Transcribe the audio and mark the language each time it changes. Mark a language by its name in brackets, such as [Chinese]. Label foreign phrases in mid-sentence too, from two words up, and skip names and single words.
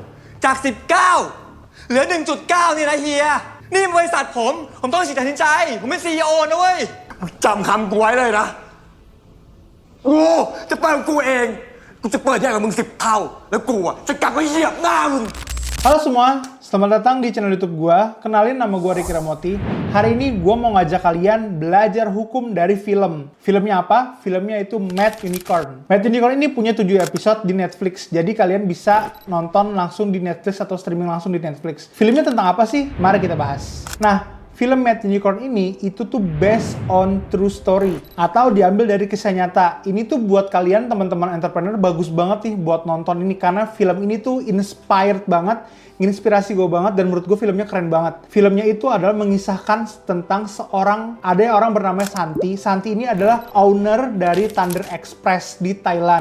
[Thai] จาก 19 เหลือ 1.9 นี่นะเฮียนี่บริษัทผมต้องตัดสินใจผมเป็น CEO นะเว้ยจำคำกูไว้เลยนะกูจะเปิดของกูเองกูจะเปิดใหญ่กว่ามึง10 เท่าแล้วกูจะกลับมาเหยียบหน้ามึง [Indonesian] Halo semua, selamat datang di channel YouTube gua. Kenalin, nama gua Ricky Ramoti. Hari ini gua mau ngajak kalian belajar hukum dari film. Filmnya apa? Filmnya itu Mad Unicorn. Mad Unicorn ini punya 7 episode di Netflix. Jadi kalian bisa nonton langsung di Netflix atau streaming langsung di Netflix. Filmnya tentang apa sih? Mari kita bahas. Nah, film Mad Unicorn ini itu tuh [English] based on true story [Indonesian] atau diambil dari kisah nyata. Ini tuh buat kalian teman-teman entrepreneur bagus banget nih buat nonton ini karena film ini tuh inspired banget, inspirasi gue banget dan menurut gue filmnya keren banget. Filmnya itu adalah mengisahkan tentang ada orang bernama Santi. Santi ini adalah owner dari Thunder Express di Thailand.